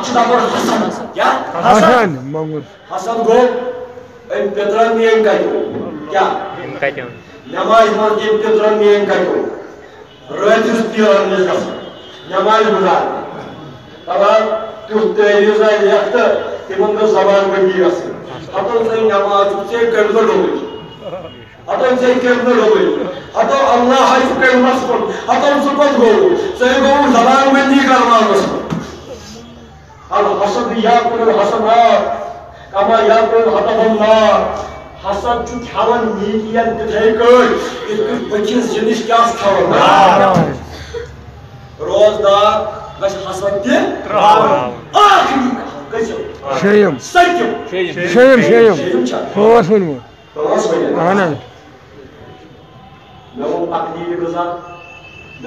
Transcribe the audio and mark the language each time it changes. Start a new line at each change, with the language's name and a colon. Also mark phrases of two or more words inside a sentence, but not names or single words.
Kashmiri: چھِ دپان حسد کیٛاہ حسد گوٚو أمۍ پِترن میٲنۍ کتہِ کیٛاہ نٮ۪مازِ منٛز أمۍ پِترن میٲنۍ کتہِ رٲتِس پیرن نِش گژھان نٮ۪مازِ گُزارنہِ دپان تیُتھ تعویٖز آے لیکھ تہٕ تِمن گٔژھ زبان بٔنٛدی گژھٕنۍ ہتو ژےٚ نٮ۪ماز چھُکھ ژےٚ کٔرۍ نہٕ ڈوٚبٕج ہتو ژےٚ کٔرۍ نہٕ ڈوٚبٕج ہتو اللہ ہاے ژٕ کٔرمس کُن ہتو ژٕ کوٚت گوٚوُ ژےٚ گوٚوُ زبان بٔنٛدی کرناونس
Arabic: الحسد یاکُل الحسنات کما یاکُل الحطب النار
Kashmiri: حسد چھُ کھٮ۪وان نیٖکین تِتھے کٔٹھۍ یِتھ کٔٹھۍ بٔچھِس زِنِش کیٛاہ چھُ کھٮ۪وان روزدار گژھِ حسد تہِ ترٛاوُن ٲخری گٔژھِو شیٚیِم سٔتِم شیٚیِم چھا پانٛژھ ؤنِو اہن حظ مےٚ ووٚن تقلیٖدِ غذا مےٚ